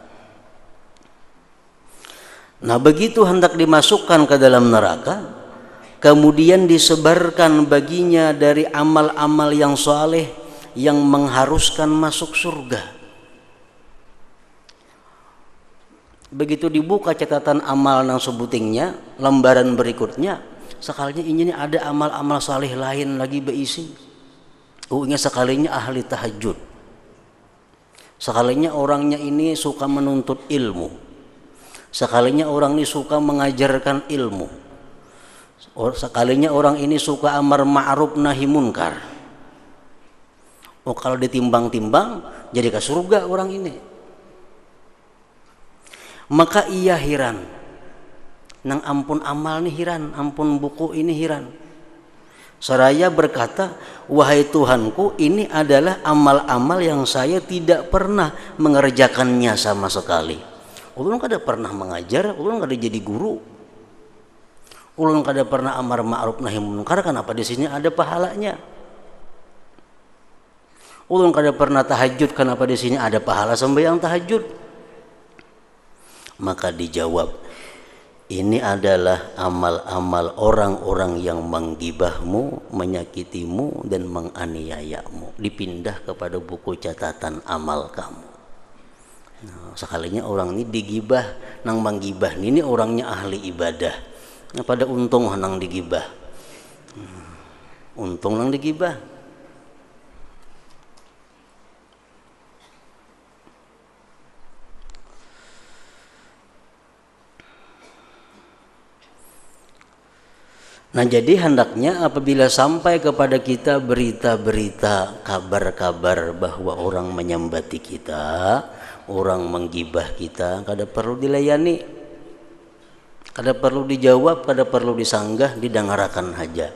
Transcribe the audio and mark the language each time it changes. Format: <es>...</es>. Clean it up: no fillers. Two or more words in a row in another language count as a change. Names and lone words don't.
<id>Nah, begitu hendak dimasukkan ke dalam neraka, kemudian disebarkan baginya dari amal-amal yang saleh yang mengharuskan masuk surga.</id> <bjn>Begitu dibuka catatan amal nang sebutingnya, lembaran berikutnya, sekalinya ini ada amal-amal saleh lain lagi beisi.</bjn> <id>Sekalinya ahli tahajud, sekalinya orangnya ini suka menuntut ilmu, sekalinya orang ini suka mengajarkan ilmu, sekalinya orang ini suka</id> <ar>amar ma'ruf nahi munkar.</ar> <id>Kalau ditimbang-timbang jadi ke surga orang ini.</id> <bjn>Maka ia heran, nang ampun amal nih heran, ampun buku ini heran.</bjn> <id>Seraya berkata, wahai Tuhanku, ini adalah amal-amal yang saya tidak pernah mengerjakannya sama sekali.</id> <bjn>Ulun kada pernah mengajar, ulun kada jadi guru, ulun kada pernah</bjn> <ar>amar ma'ruf nahi munkar.</ar> <bjn>Kenapa di sini ada pahalanya? Ulun kada pernah tahajud, kenapa di sini ada pahala sembahyang tahajud?</bjn> <id>Maka dijawab, ini adalah amal-amal orang-orang yang menggibahmu, menyakitimu dan menganiayamu. Dipindah kepada buku catatan amal kamu.</id> <bjn>Nah, sekalinya orang ini digibah, nang menggibah ini orangnya ahli ibadah. Nah, pada untung nang digibah. Untung nang digibah.</bjn> <id>Nah, jadi hendaknya apabila sampai kepada kita berita-berita, kabar-kabar bahwa orang menyembati kita, orang menggibah kita, kada perlu dilayani, kada perlu dijawab, kada perlu disanggah, didengarakan saja.</id>